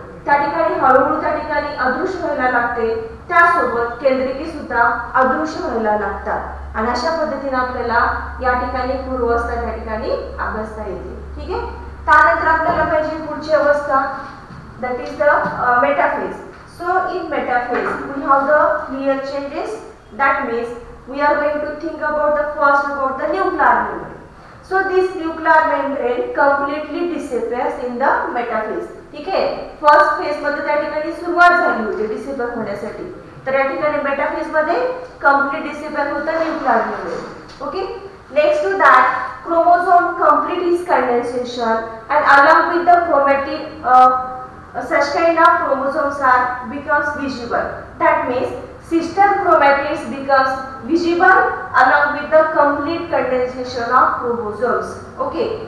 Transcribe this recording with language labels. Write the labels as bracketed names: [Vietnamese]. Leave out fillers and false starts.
[Marathi] त्या ठिकाणी हळूहळू त्या ठिकाणी अदृश्य व्हायला लागते, त्यासोबत केंद्रिकी सुद्धा अदृश्य व्हायला लागतात आणि अशा पद्धतीने आपल्याला या ठिकाणी पूर्वावस्था त्या ठिकाणी अभ्यासता येते. ठीक आहे. त्यानंतर आपल्याला पाहिजे पुढची अवस्था, [English] that is the metaphase. So in metaphase we have the clear changes. That means we are going to think about the first about the nuclear membrane. So this nuclear membrane completely disappears in the metaphase. [Marathi] ठीक आहे. First phase मध्ये त्या ठिकाणी सुरुवात झाली होती डिसेंबर होण्यासाठी, तर या ठिकाणी मेटाफेज मध्ये कंप्लीट डिसेंबर होता nuclear membrane. Okay. [English] Next to that chromosome complete its condensation and along with the chromatin such kind of chromosomes are becomes visible. That means sister chromatids becomes visible along with the complete condensation of chromosomes. Okay.